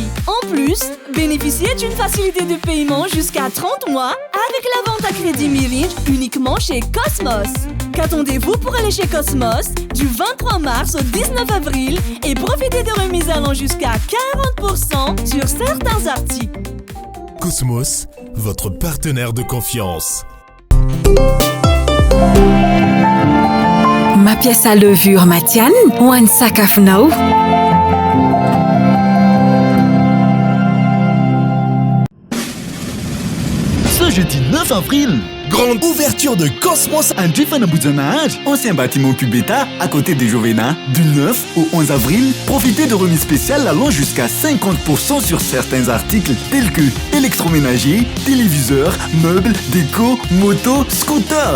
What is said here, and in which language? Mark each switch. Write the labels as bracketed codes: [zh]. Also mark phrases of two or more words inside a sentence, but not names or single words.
[fr] En plus, bénéficiez d'une facilité de paiement jusqu'à 30 mois avec la vente à crédit Mirage uniquement chez Cosmos. Qu'attendez-vous pour aller chez Cosmos du 23 mars au 19 avril et profitez de remises allant jusqu'à 40% sur certains articles. Cosmos, votre partenaire de confiance. [mg] Mampiasa levure matianina ho an'ny sakafonao. [fr] Ce jeudi 9 avril, grande ouverture de Cosmos Andrifanamboujanahary, ancien bâtiment Cubeta à côté des Jovena. Du 9 au 11 avril, profitez de remises spéciales allant jusqu'à 50% sur certains articles tels que électroménager, téléviseurs, meubles, déco, motos, scooters.